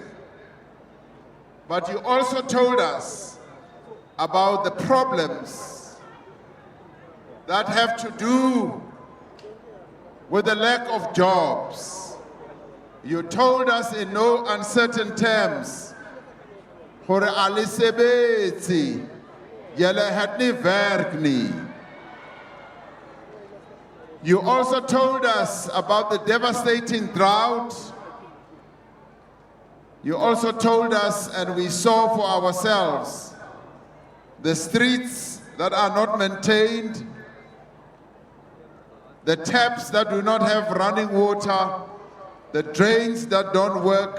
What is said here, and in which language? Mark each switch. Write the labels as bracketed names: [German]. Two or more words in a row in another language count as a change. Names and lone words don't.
[English] But you also told us about the problems that have to do with the lack of jobs. You told us in no uncertain terms, [Southern Sotho] "Hore a le sebetse, [Afrikaans] julle het nie werk nie." [English] You also told us about the devastating drought. You also told us, and we saw for ourselves, the streets that are not maintained, the taps that do not have running water, the drains that don't work.